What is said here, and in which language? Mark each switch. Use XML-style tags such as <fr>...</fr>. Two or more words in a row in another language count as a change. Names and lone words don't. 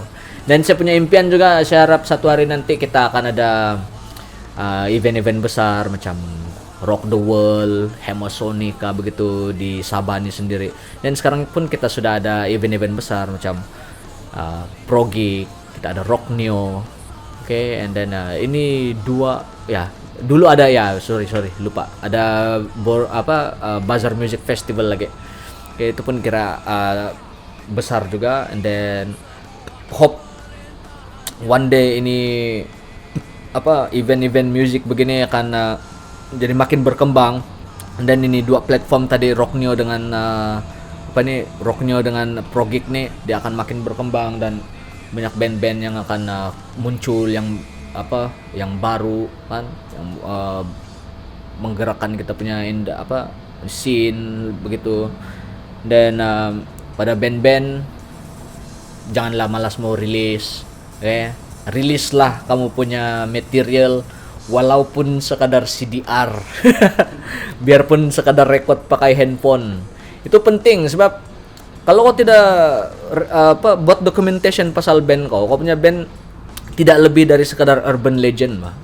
<ms>Dan saya punya impian juga, saya harap satu hari nanti kita akan ada event-event besar macam Rock the World, Hemasonica begitu di Sabah ini sendiri. Dan sekarang pun kita sudah ada event-event besar macam Progig, kita ada Rock Neo. Oke,</ms> <en>and then</en> <ms>ini dua ya. Dulu ada ya, sorry lupa. Ada Bazaar Music Festival lagi. Oke, itu pun kira besar juga,</ms> <en>and then hope one day</en> <ms>ini event-event music begini akan jadi makin berkembang. Dan ini dua platform tadi, Rockneo dengan Rockneo dengan Progig nih, dia akan makin berkembang dan banyak band-band yang akan muncul yang baru kan, yang menggerakkan kita punya scene begitu. Dan pada band-band janganlah malas mau rilis, rilislah kamu punya material walaupun sekadar CDR. Biarpun sekadar record pakai handphone. Itu penting sebab kalau kau tidak buat documentation pasal band kau punya band tidak lebih dari sekadar</ms> <en>urban legend</en> <ms>mah.</ms>